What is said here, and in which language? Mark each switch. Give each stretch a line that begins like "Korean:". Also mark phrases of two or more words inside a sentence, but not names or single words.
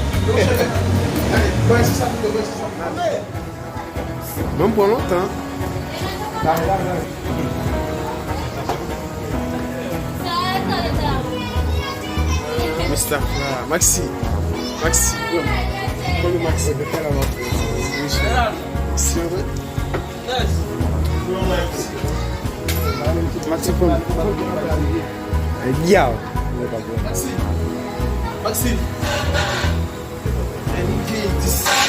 French: Même pour longtemps.
Portuguese: Mustafa, Maxi. Maxi. Quando o Maxi vai pegar uma coisa. Senhor. Maxi foi. Diao. Maxi. Maxi.